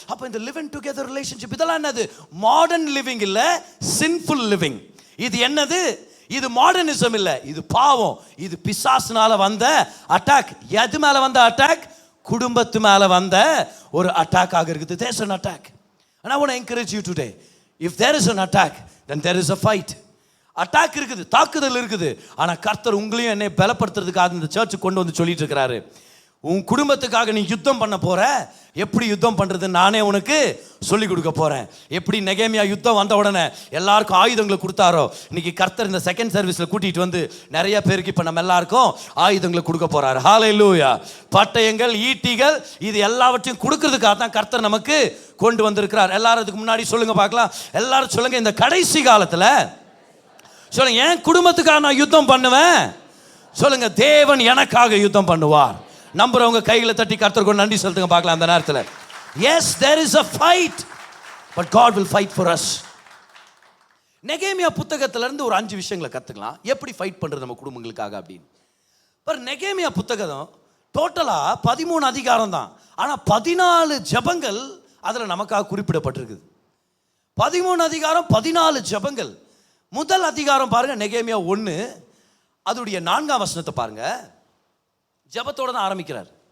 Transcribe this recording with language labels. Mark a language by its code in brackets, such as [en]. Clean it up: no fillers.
[ta] அப்ப இந்த live in together relationship இதெல்லாம் என்னது? மாடர்ன் லிவிங் இல்ல, சின்ஃபுல் லிவிங். இது என்னது? இது மாடர்னிசம் இல்ல, இது பாவம். இது பிசாசுனால வந்த அட்டாக். எது மேல வந்த அட்டாக்? குடும்பத்து மேல வந்த ஒரு அட்டாக் ஆக இருக்குது. [en] There's an attack. And I want to encourage you today. If there is an attack, then there is a fight. [ta] Attack இருக்குது, தாக்குதல் இருக்குது. ஆனா கர்த்தர் உங்களையும் என்னை பலப்படுத்துறதுக்காக இந்த சர்ச்சுக்கு கொண்டு வந்து சொல்லிட்டு இருக்கிறாரு. உன் குடும்பத்துக்காக நீ யுத்தம் பண்ண போற. எப்படி யுத்தம் பண்றது நானே உனக்கு சொல்லி கொடுக்க போறேன். எப்படி நெகேமியா யுத்தம் வந்த உடனே எல்லாருக்கும் ஆயுதங்களை கொடுத்தாரோ, இன்னைக்கு கர்த்தர் இந்த செகண்ட் சர்வீஸ்ல கூட்டிட்டு வந்து நிறைய பேருக்கு இப்ப நம்ம எல்லாருக்கும் ஆயுதங்களை கொடுக்க போறாரு. ஹல்லேலூயா. பட்டயங்கள், ஈட்டிகள், இது எல்லாவற்றையும் கொடுக்கறதுக்காக தான் கர்த்தர் நமக்கு கொண்டு வந்திருக்கிறார். எல்லாரும் அதுக்கு முன்னாடி சொல்லுங்க பார்க்கலாம். எல்லாரும் சொல்லுங்க, இந்த கடைசி காலத்துல சொல்லுங்க, என் குடும்பத்துக்காக நான் யுத்தம் பண்ணுவேன். சொல்லுங்க, தேவன் எனக்காக யுத்தம் பண்ணுவார். நம்புறவங்க கைகளை தட்டி கர்த்தருக்கு நன்றி செலுத்துங்க பார்க்கலாம் அந்த நேரத்தில். [en] Yes, there is a fight, but God will fight for us. [ta] நெகேமியா புத்தகத்துல இருந்து ஒரு 5 விஷயங்களை கத்துக்கலாம், எப்படி ஃபைட் பண்றது நம்ம குடும்பங்களுக்காக அப்படின்னு. பர் நெகேமியா புத்தகம் டோட்டலா 13 அதிகாரம் தான். ஆனா 14 ஜெபங்கள் அதுல நமக்காக குறிப்பிடப்பட்டிருக்குது. 13 அதிகாரம் 14 ஜெபங்கள். முதல் அதிகாரம் பாருங்க, நெகேமியா 1 அதோடைய 4ஆம் வசனத்தை பாருங்க. ஜெபத்தோட தான் ஆரம்பிக்கிறார்.